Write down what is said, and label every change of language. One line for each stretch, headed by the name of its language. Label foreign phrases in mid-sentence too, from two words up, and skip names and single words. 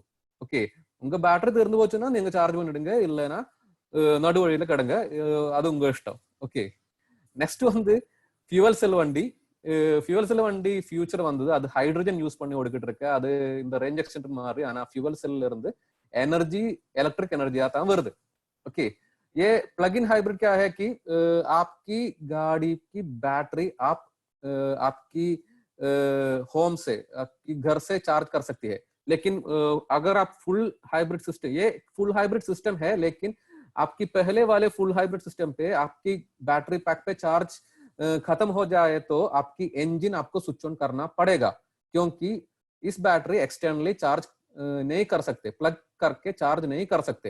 Tamil: ஓகே, உங்க பேட்டரி தீர்ந்து போச்சுன்னா நீங்க சார்ஜ் பண்ணிடுங்க, இல்லைன்னா நடு வழியில கிடங்க, அது உங்க இஷ்டம். ஓகே, நெக்ஸ்ட் வந்து
English: fuel cell vehicle. fuel cell vehicle
Tamil: ஃபியூச்சர் வந்தது, அது ஹைட்ரஜன் யூஸ் பண்ணி ஓடிக்கிட்டு இருக்கு. அது இந்த
English: range extender
Tamil: மாதிரி, ஆனா
English: fuel cell
Tamil: இருந்து
English: energy electric energy
Tamil: आता வருது.
Hindi: ओके, ये
English: plug in hybrid
Hindi: क्या है कि आपकी गाड़ी की बैटरी आपकी होम से, आपकी घर से चार्ज कर सकती है. लेकिन अगर आप
English: full hybrid system,
Hindi: ये
English: full hybrid system
Hindi: है, लेकिन आपकी पहले वाले
English: full hybrid system
Hindi: पे आपकी
English: battery pack
Hindi: पे चार्ज खत्म हो जाए तो आपकी इंजन आपको
English: switch on
Hindi: करना पड़ेगा, क्योंकि इस
English: battery externally charge
Hindi: नहीं कर सकते, प्लग करके चार्ज नहीं कर सकते.